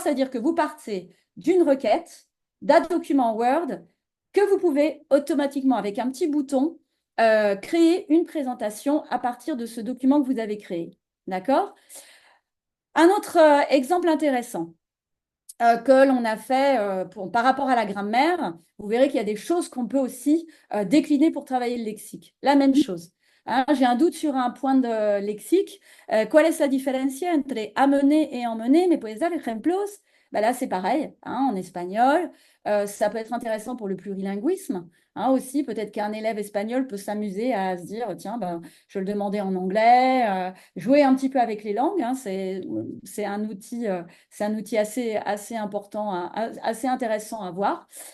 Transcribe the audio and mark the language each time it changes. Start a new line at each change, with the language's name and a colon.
French: C'est-à-dire que vous partez d'une requête, d'un document Word, que vous pouvez automatiquement, avec un petit bouton, créer une présentation à partir de ce document que vous avez créé. D'accord? Un autre exemple intéressant que l'on a fait par rapport à la grammaire, vous verrez qu'il y a des choses qu'on peut aussi décliner pour travailler le lexique. La même chose. Hein, j'ai un doute sur un point de lexique.
Spanish: ¿Cuál es la diferencia entre amener et emmener? ¿Me puedes dar ejemplos?
French: Ben là, c'est pareil, hein, en espagnol. Ça peut être intéressant pour le plurilinguisme. Hein, aussi, peut-être qu'un élève espagnol peut s'amuser à se dire, tiens, ben, je vais le demander en anglais, jouer un petit peu avec les langues. Hein, c'est un outil assez important, assez intéressant à voir.